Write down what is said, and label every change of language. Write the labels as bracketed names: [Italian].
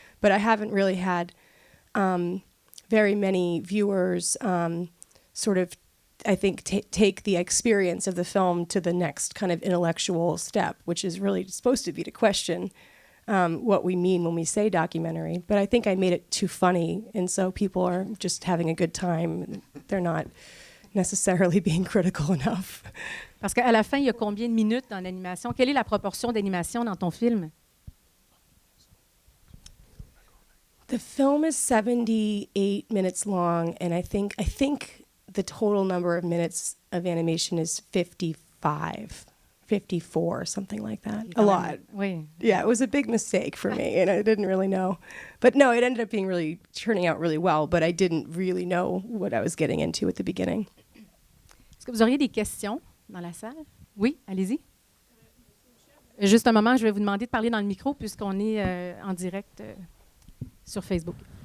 [English] But I haven't really had very many viewers sort of, I think, take the experience of the film to the next kind of intellectual step, which is really supposed to be to question what we mean when we say documentary. But I think I made it too funny, and so people are just having a good time. They're not necessarily being critical enough. [French] Parce qu'à la fin, il y a combien de minutes dans l'animation? Quelle est la proportion d'animation dans ton film? [English] The film is 78 minutes long, and I think the total number of minutes of animation is 54, something like that. A lot. [French] Oui. [English] Yeah, it was a big mistake for me, and I didn't really know. But no, it ended up turning out really well, but I didn't really know what I was getting into at the beginning. [French] Est-ce que vous auriez des questions dans la salle? Oui, allez-y. Juste un moment, je vais vous demander de parler dans le micro puisqu'on est en direct sur Facebook.